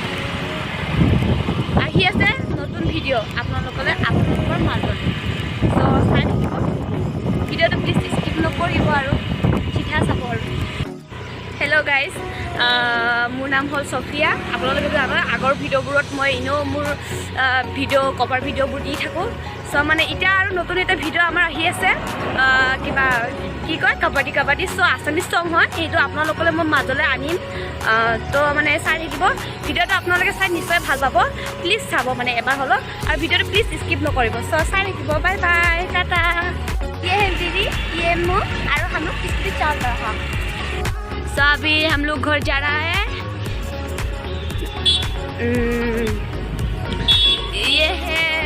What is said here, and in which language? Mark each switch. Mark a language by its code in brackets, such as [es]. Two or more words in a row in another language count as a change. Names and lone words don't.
[as] আহি আছে নতুন ভিডিঅ' আপোনালোকৰ মাজত তো চাই থাকিব ভিডিঅ'টো প্লিজ স্কিপ নকৰিব আৰু ঠিকা চাব আৰু [en] hello guys [as] মোৰ নাম হ'ল ছফিয়া আপোনালোকে জানে আগৰ ভিডিঅ'বোৰত মই এনেও মোৰ ভিডিঅ' কভাৰ ভিডিঅ'বোৰ দি থাকোঁ চ' মানে এতিয়া আৰু নতুন এটা ভিডিঅ' আমাৰ আহি আছে কিবা কি কয় কাবাডী চ' [en] Assamese song [as] হয় এইটো আপোনালোকলৈ মই মাজলৈ আনিম তো মানে চাই থাকিব ভিডিঅ'টো আপোনালোকে চাই নিশ্চয় ভাল পাব প্লিজ চাব মানে এবাৰ হ'লেও আৰু ভিডিঅ'টো প্লিজ স্কিপ নকৰিব চ' চাই থাকিব [en] bye bye [as] টাটা [hi] ये है दीदी ये मो और हम लोग किस लिए चल रहा है सो अभी हम लोग घर जा रहा है ये है